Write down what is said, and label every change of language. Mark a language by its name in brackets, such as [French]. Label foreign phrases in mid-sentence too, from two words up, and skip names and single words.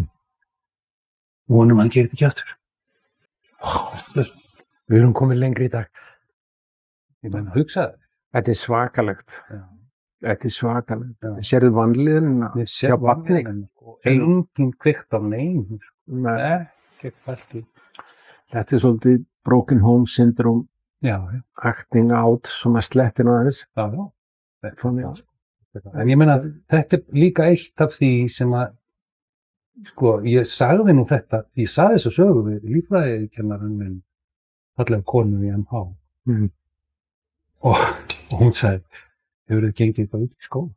[Icelandic] Vonum hann gerir þetta ekki aftur. Við erum komið lengri í dag. Ég meina, hugsaði. Þetta er svakalegt. Já. Þetta er svakalegt. Sérðu vanlíðina hjá barni? Enginn kveikt á neinu. Nei. Ekkert ekki. Þetta er svolítið [English] broken home syndrome. [Icelandic] Já. [English] acting out [Icelandic] sem að sleppir nú aðeins. Já. Svona, En ég meina, þetta líka eitt af því sem að, sko, ég sagði þessu sögu við líffræðikennarinn minn, fallega konu í MH. Og hún sagði, hefur þið gengið eitthvað út í skóla?